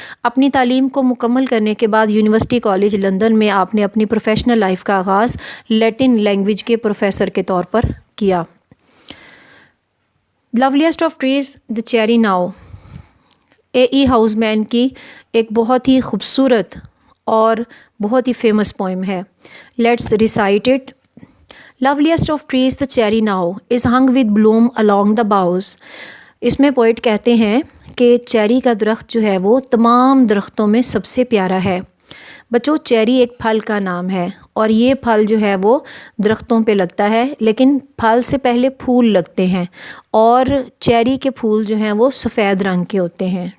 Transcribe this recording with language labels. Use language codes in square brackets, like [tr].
[ur] اپنی تعلیم کو مکمل کرنے کے بعد یونیورسٹی کالج لندن میں آپ نے اپنی پروفیشنل لائف کا آغاز لیٹن لینگویج کے پروفیسر کے طور پر کیا. [en] loveliest of trees the cherry now [ur] a E house مین کی ایک بہت ہی خوبصورت اور بہت ہی فیمس پوئم ہے. [en] Let's recite it. Loveliest of trees the cherry now is hung with bloom along the boughs. [ur] اس میں پوئٹ کہتے ہیں کہ چیری کا درخت جو ہے وہ تمام درختوں میں سب سے پیارا ہے. بچوں، چیری ایک پھل کا نام ہے اور یہ پھل جو ہے وہ درختوں پہ لگتا ہے، لیکن پھل سے پہلے پھول لگتے ہیں اور چیری کے پھول جو ہیں وہ سفید رنگ کے ہوتے ہیں.